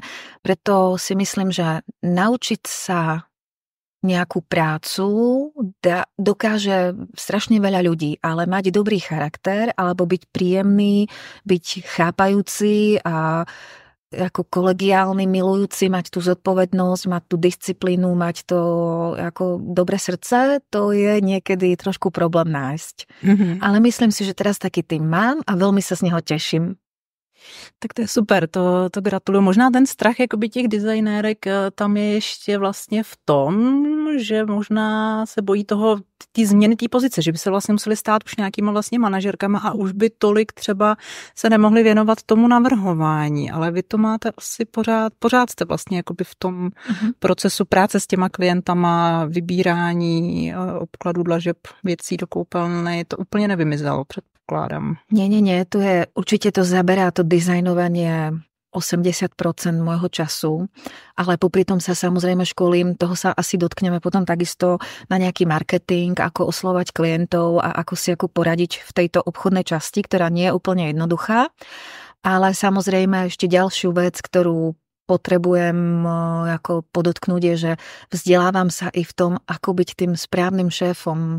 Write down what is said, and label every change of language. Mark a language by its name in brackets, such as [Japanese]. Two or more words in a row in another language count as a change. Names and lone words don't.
[Slovak] Preto si myslím, že naučiť sa nejakú prácu dokáže strašne veľa ľudí, ale mať dobrý charakter alebo byť príjemný, byť chápajúci a ako kolegiálny, milujúci, mať tú zodpovednosť, mať tú disciplínu, mať to ako dobré srdce, to je niekedy trošku problém nájsť. Mm-hmm. Ale myslím si, že teraz taký tým mám a veľmi sa z neho teším. [Czech] Tak to je super, to gratuluju. Možná ten strach jakoby těch designérek tam je ještě vlastně v tom, že možná se bojí toho ty změny té pozice, že by se vlastně museli stát už nějakýma vlastně manažerkama a už by tolik třeba se nemohli věnovat tomu navrhování, ale vy to máte asi pořád jste vlastně jakoby v tom procesu práce s těma klientama, vybírání obkladů dlažeb, věcí do koupelny, to úplně nevymizelo předpokládám. [Slovak] Nie, to je, určite to zaberá to dizajnovanie 80% môjho času, ale popri tom sa samozrejme školím, toho sa asi dotkneme potom takisto na nejaký marketing, ako oslovať klientov a ako si ako poradiť v tejto obchodnej časti, ktorá nie je úplne jednoduchá, ale samozrejme ešte ďalšiu vec, ktorú potrebujem ako podotknúť je, že vzdelávam sa i v tom, ako byť tým správnym šéfom.